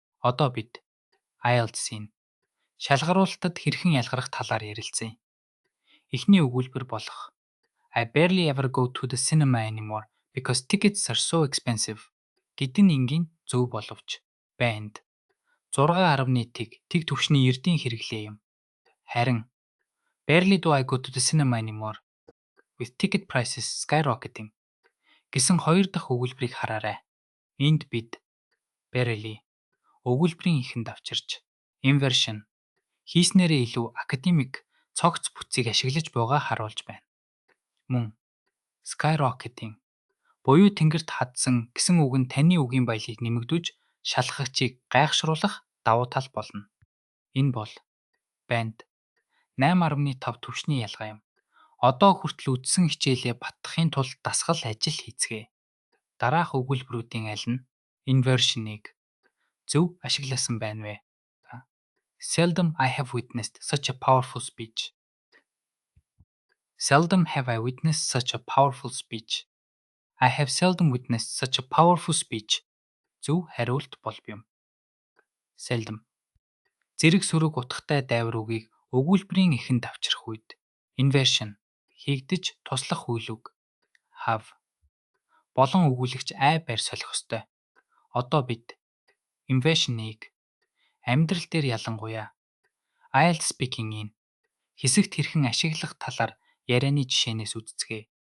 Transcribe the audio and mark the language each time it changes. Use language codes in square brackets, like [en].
[mn] Одоо бид IELTS-ийн шалгаруулалтад хэрхэн ялгарх талаар ярилцъя. Эхний өгүүлбэр болох [en] I barely ever go to the cinema anymore because tickets are so expensive [mn] гэдэг нь энгийн зөв боловч банд 6.1 тэг түвшний эрдийн хэрэглээ юм. Харин [en] barely do I go to the cinema anymore with ticket prices skyrocketing [mn] гэсэн хоёр дахь өгүүлбэрийг хараарай. Энд бид barely өгүүлбэрийн эхэнд авчирч inversion хийснээрээ илүү академик цогц бүтцийг ашиглаж байгаа харуулж байна. Мөн skyrocketing буюу тэнгэрт хадсан гэсэн үг нь таны үгийн баялаг нэмэгдүүж шалгагчийг гайхшруулах давуу тал болно. Энэ бол банд 8.5 түвшний ялгаа юм. Одоо хүртэл үдсэн хичээлээ баттахын тулд дасгал ажил хийцгээе. Дараах өгүүлбэрүүдийн аль нь inversion-ыг зөв ашигласан байна вэ? [en] Seldom I have witnessed such a powerful speech. Seldom have I witnessed such a powerful speech. I have seldom witnessed such a powerful speech. [mn] Зөв хариулт бол юм. Seldom зэрэг сөрөг утгатай дайвар үгийг өгүүлбэрийн эхэнд авчрах үед inversion хийгдэж туслах үйл үг have болон өгүүлэгч I байр солих ёстой. Одоо бид inversion-ыг амьдрал дээр ялангуяа IELTS speaking-ийн хэсэгт хэрхэн ашиглах талаар ярианы жишээнээс үздэцгээе.